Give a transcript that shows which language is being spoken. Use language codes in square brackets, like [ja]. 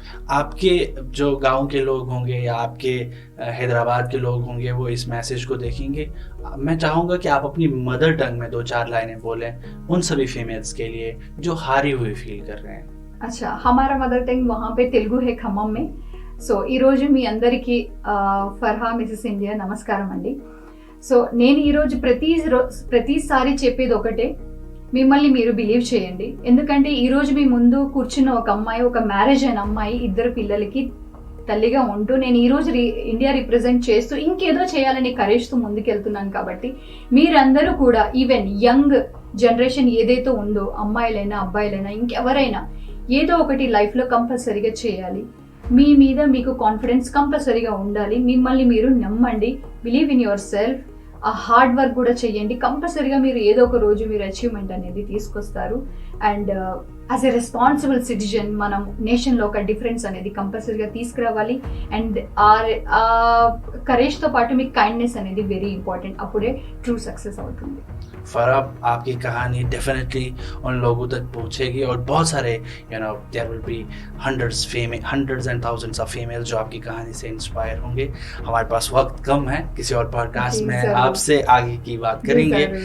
[hi] आपके जो गांव के लोग होंगे या आपके हैदराबाद के लोग होंगे, वो इस मैसेज को देखेंगे। मैं चाहूँगा कि आप अपनी मदर टंग में 2-4 लाइनें बोलें उन सभी फीमेल्स के लिए जो हारी हुई फील कर रहे हैं। अच्छा, हमारा मदर टंग वहाँ पे तेलुगु है, खम्मम में। [te] సో ఈరోజు మీ అందరికీ ఫర్హా మిసెస్ ఇండియా నమస్కారం అండి. సో నేను ఈరోజు ప్రతిసారి చెప్పేది ఒకటే, మిమ్మల్ని మీరు బిలీవ్ చేయండి. ఎందుకంటే ఈరోజు మీ ముందు కూర్చున్న ఒక అమ్మాయి, ఒక మ్యారేజ్ అయిన అమ్మాయి, 2 పిల్లలకి తల్లిగా ఉంటూ నేను ఈరోజు ఇండియా రిప్రజెంట్ చేస్తూ ఇంకేదో చేయాలని కరేజ్తో ముందుకెళ్తున్నాను. కాబట్టి మీరందరూ కూడా, ఈవెన్ యంగ్ జనరేషన్ ఏదైతే ఉందో, అమ్మాయిలైనా అబ్బాయిలైనా ఇంకెవరైనా, ఏదో ఒకటి లైఫ్లో కంపల్సరీగా చేయాలి. మీ మీద మీకు కాన్ఫిడెన్స్ కంపల్సరీగా ఉండాలి. మిమ్మల్ని మీరు నమ్మండి, [en] Believe in yourself. [te] ఆ హార్డ్ వర్క్ కూడా చేయండి. కంపల్సరీగా మీరు ఏదో ఒక రోజు మీరు అచీవ్మెంట్ అనేది తీసుకొస్తారు. [en] and as a responsible citizen [te] మనం నేషన్లో ఒక డిఫరెన్స్ అనేది కంపల్సరీగా తీసుకురావాలి. అండ్ ఆ కరేజ్తో పాటు మీకు కైండ్నెస్ అనేది వెరీ ఇంపార్టెంట్. అప్పుడే ట్రూ సక్సెస్ అవుతుంది. [hi] फरहा, आपकी कहानी डेफिनेटली उन लोगों तक पहुंचेगी और बहुत सारे [en] there will be hundreds and thousands of females [hi] जो आपकी कहानी से इंस्पायर होंगे. हमारे पास वक्त कम है, किसी और पॉडकास्ट में आपसे आगे की बात करेंगे.